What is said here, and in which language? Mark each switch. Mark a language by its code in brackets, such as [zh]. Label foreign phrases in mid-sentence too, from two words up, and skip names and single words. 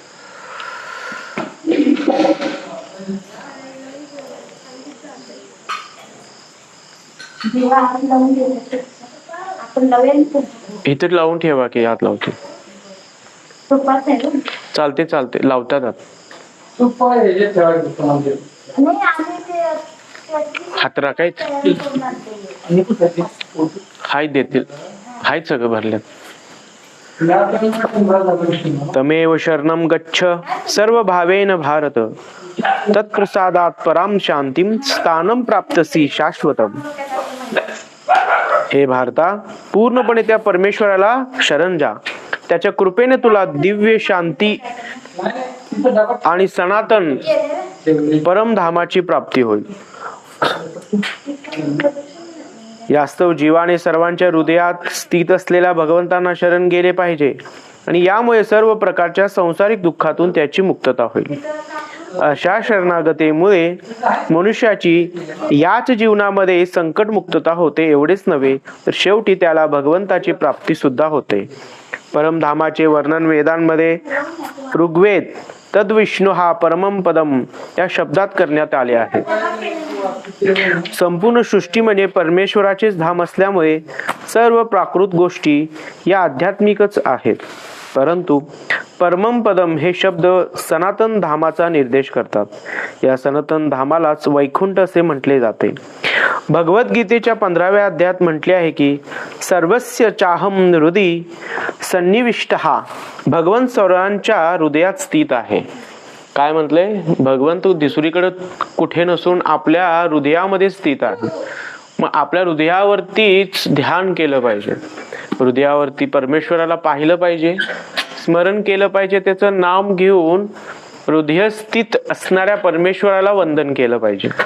[mr] इथे लावून ठेवा की हात लावते चालते चालते लावतात हात राखायच हाय देतील हाय सगळं भरल्यात। [sa] तमेव शरणं गच्छ सर्व भावेन भारत तत्प्रसादात् पराम शांतीं स्थानं प्राप्तसी शाश्वतम। [mr] हे भारता पूर्णपणे त्या परमेश्वराला शरण जा, त्याच्या कृपेने तुला दिव्य शांती आणि सनातन परमधामाची प्राप्ती होईल। यास्तव जीवाने सर्वांच्या हृदयात स्थित असलेल्या भगवंतांना शरण गेले पाहिजे आणि यामुळे सर्व प्रकारच्या सांसारिक दुःखातून त्याची मुक्तता होईल। अशा शरणागतीमुळे मनुष्याची याच जीवनामध्ये संकट मुक्तता होते एवढेच नव्हे तर शेवटी त्याला भगवंताची प्राप्ती सुद्धा होते। परमधामाचे वर्णन वेदांमध्ये ऋग्वेद तद्विष्णु हा [sa] परमं पदम [mr] या शब्दात करण्यात आले आहे। संपूर्ण सृष्टी म्हणजे परमेश्वराचेच धाम असल्यामुळे सर्व प्राकृत गोष्टी या आध्यात्मिकच आहेत, परंतु [sa] परमं पदम [mr] हे शब्द सनातन धामाचा निर्देश करतात। या सनातन धामालाच वैकुंठ असे म्हटले जाते। भगवद्गीतेच्या 15व्या अध्यायात म्हटले आहे की [sa] सर्वस्य चाहम हृदि सन्निविष्टः [mr] भगवंत सर्वांच्या हृदयात स्थित आहे। काय म्हटले? भगवंत दुसरीकडे कुठे नसून आपल्या हृदयामध्ये स्थित आहे। मग आपल्या हृदयावरतीच ध्यान केलं पाहिजे, हृदयावरती परमेश्वराला पाहिलं पाहिजे, स्मरण केलं पाहिजे, त्याचं नाम घेऊन हृदयस्थित असणाऱ्या परमेश्वराला वंदन केलं पाहिजे।